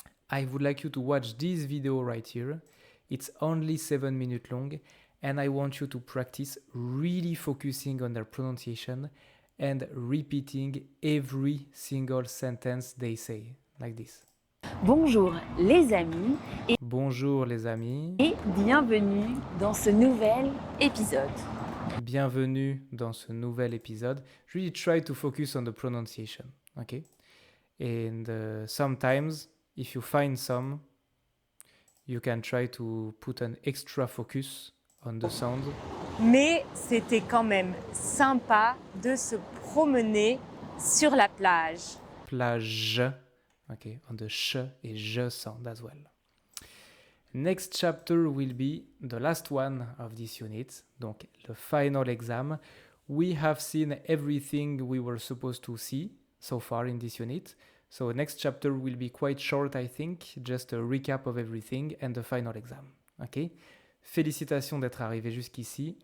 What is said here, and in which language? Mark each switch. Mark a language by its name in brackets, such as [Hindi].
[English] I would like you to watch this video right here. It's only 7 minutes long, and I want you to practice really focusing on their pronunciation and repeating every single sentence they say, like this. [French] Bonjour les amis Bonjour les amis, et bienvenue dans ce nouvel épisode. bienvenue dans ce nouvel épisode. [English] Really try to focus on the pronunciation, okay? And sometimes, if you find some, you can try to put an extra focus on the sound. [French] Mais c'était quand même sympa de se promener sur la plage. [English] Plage, okay, on the sh et je sound as well. Next chapter will be the last one of this unit, donc le final exam. We have seen everything we were supposed to see so far in this unit. So next chapter will be quite short, I think, just a recap of everything and the final exam. Okay? [French] Félicitations d'être arrivé jusqu'ici.